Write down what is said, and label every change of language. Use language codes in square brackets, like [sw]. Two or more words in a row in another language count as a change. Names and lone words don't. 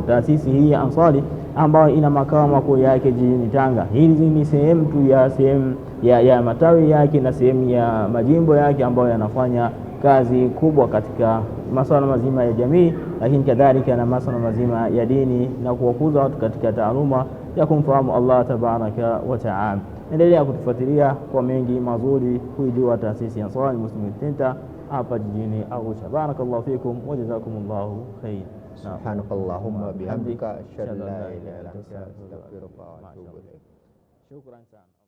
[sw] Taasisi hii ya Ansari ambayo ina makao makuu yake jijini Tanga, hizi ni sehemu tu ya matawi yake na sehemu ya majimbo yake ambayo yanafanya kazi kubwa katika masuala mazima ya jamii, lakini kadhalika na masuala mazima ya dini na kuwakuza watu katika taaluma ya kumfahamu [ar] الله تبارك وتعالى. [sw] Endelea kutufuatilia kwa mengi mazuri kuijua taasisi ya Ansari Muslim Center hapa jijini Arusha. [ar] بارك الله فيكم وجزاكم الله خير. سبحانك اللهم وبحمدك أشهد أن لا إله إلا أنت أستغفرك وأتوب إليك. [sw] Shukran sana.